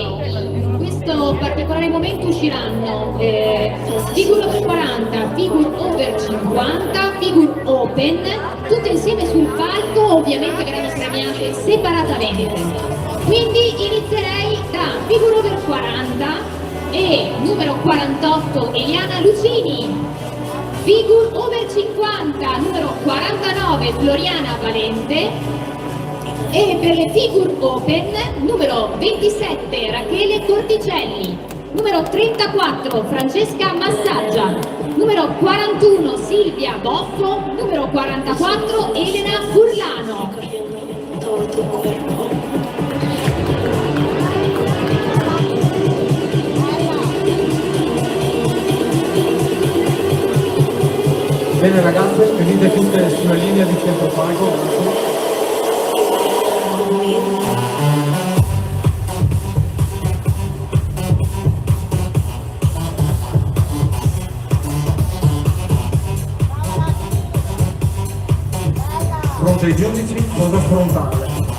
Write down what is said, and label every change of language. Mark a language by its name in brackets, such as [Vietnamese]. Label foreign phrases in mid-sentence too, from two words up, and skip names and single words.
[Italian] in questo particolare momento usciranno figure over 40, figure over 50, figure open, tutte insieme sul palco, ovviamente verranno premiate separatamente. Quindi inizierei da figure over 40 e numero 48 Eliana Lucini, figure over 50 numero 49 Floriana Valente, e per le figure open numero 27 Rachele Corticelli, numero 34 Francesca Massaggia, numero 41 Silvia Boffo, numero 44 Elena Furlano. [Spanish] Todo tu cuerpo. [Italian] Bene ragazze, venite tutte sulla linea di centropalco. Grazie. Pronti ai giudici, cosa frontale.